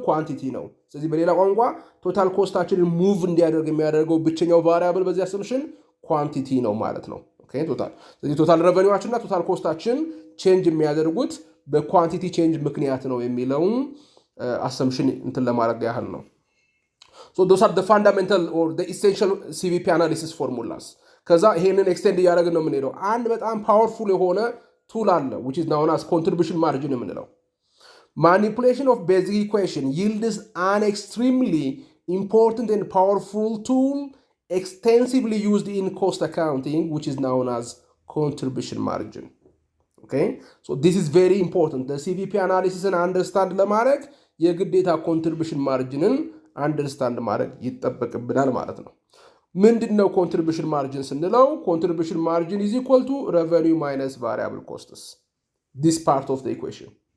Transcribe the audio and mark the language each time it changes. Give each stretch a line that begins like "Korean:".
Amharic: ኳንቲቲ ነው። ስለዚህ በሌላ ቋንቋ ቶታል ኮስታችንን ሙቭ እንዲያደርግ የሚያደርገው ብቸኛው ቫሪያብል በዚህ አሰምሽን ኳንቲቲ ነው ማለት ነው። ኦኬ ቶታል። ስለዚህ ቶታል ሬቨኒዋችንና ቶታል ኮስታችን ቼንጅ የሚያደርጉት በኳንቲቲ ቼንጅ ምክንያት ነው የሚለውን አሰምሽን እንትን ለማድረግ ያህል ነው።
English: So those are the fundamental or the essential CVP analysis formulas.
Amharic: ከዛ ይሄንን ኤክስቴንድ እያደረግን ነው የምንሄደው። አንድ በጣም ፓወርፉል የሆነ ቱል አለ
English: which is known as contribution margin የምንለው። Manipulation of basic equation yields an extremely important and powerful tool extensively used in cost accounting which is known as contribution margin. Okay? So this is very important. The CVP analysis and understand
Amharic: ለማድረግ የግዴታ contribution marginን አንደርስታንድ ማድረግ ይጠበቅብናል ማለት ነው። ምንድነው ኮንትሪቢዩሽን ማርጂን ስንለው?
English: ኮንትሪቢዩሽን ማርጂን ኢዝ ኢኳል ቱ ሬቨኒው ማይነስ ቫሪያብል ኮስትስ this part of the equation.